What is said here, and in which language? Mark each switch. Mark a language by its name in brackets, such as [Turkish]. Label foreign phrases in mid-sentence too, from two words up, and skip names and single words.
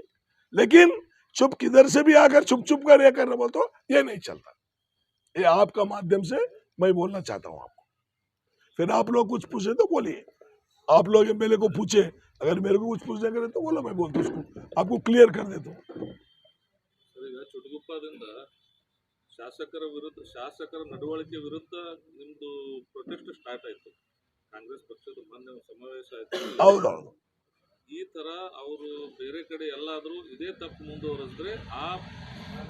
[Hindi] लेकिन चुप किधर से भी आकर चुप चुप कर ये करना बोल तो ये नहीं चलता। ये आपका माध्यम से मैं बोलना चाहता हूँ आपको। फिर आप लोग कुछ पूछे तो बोलिए, आप लोग एमएलए को पूछे, अगर मेरे को कुछ पूछने करे तो बोलो, मैं बोलता हूँ उसको, आपको क्लियर कर देता हूँ। [Kannada] ಚುಟುಗುಪ್ಪದಿಂದ ಶಾಸಕರ ನಡವಳಿಕೆ ವಿರುದ್ಧ ನಿಮ್ದು [English] protest start [Kannada] ಆಯ್ತು, ಕಾಂಗ್ರೆಸ್ ಪಕ್ಷದ ಮೊನ್ನೆ ಸಮಾವೇಶ ಆಯ್ತು। ಹೌದೌದು, ಈ ತರ ಅವರು ಬೇರೆ ಕಡೆ ಎಲ್ಲಾದ್ರೂ ಇದೇ ತಪ್ಪು ಮುಂದುವರೆಸಿದ್ರೆ ಆ